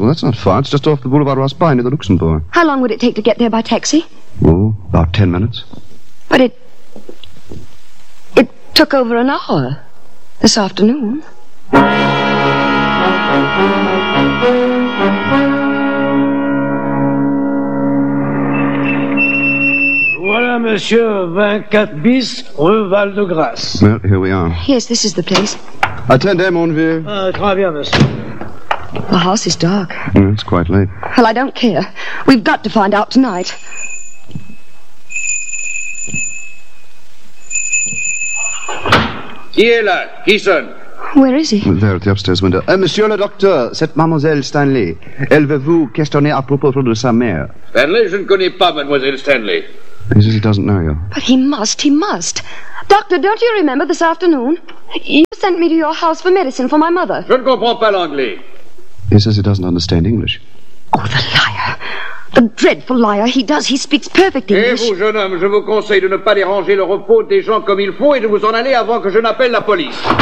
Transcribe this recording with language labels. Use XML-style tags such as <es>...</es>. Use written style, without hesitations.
<en>Well, that's not far. It's just off the Boulevard Raspail near the Luxembourg. How long would it take to get there by taxi? Oh, about 10 minutes. But it took over an hour this afternoon.</en> <fr>Voilà, monsieur, 24 bis, Rue Val de Grasse.</fr> <en>Well, here we are. Yes, this is the place.</en> <fr>Attendez, mon vieux. Très bien, monsieur.</fr> <en>The house is dark. It's quite late. Well, I don't care. We've got to find out tonight.</en> <fr>Qui est là? Qui sonne?</fr> <en>Where is he? There at the upstairs window.</en> <fr>Monsieur le docteur, c'est mademoiselle Stanley. Elle veut vous questionner à propos de sa mère. Stanley, je ne connais pas mademoiselle Stanley.</fr> <en>He says he doesn't know you. But he must. Doctor, don't you remember this afternoon? You sent me to your house for medicine for my mother.</en> <fr>Je ne comprends pas l'anglais.</fr> <en>He says he doesn't understand English. Oh, the liar. The dreadful liar. He does. He speaks perfect English.</en> <fr>Et vous, jeune homme, je vous conseille de ne pas déranger le repos des gens comme il faut et de vous en aller avant que je n'appelle la police.</fr>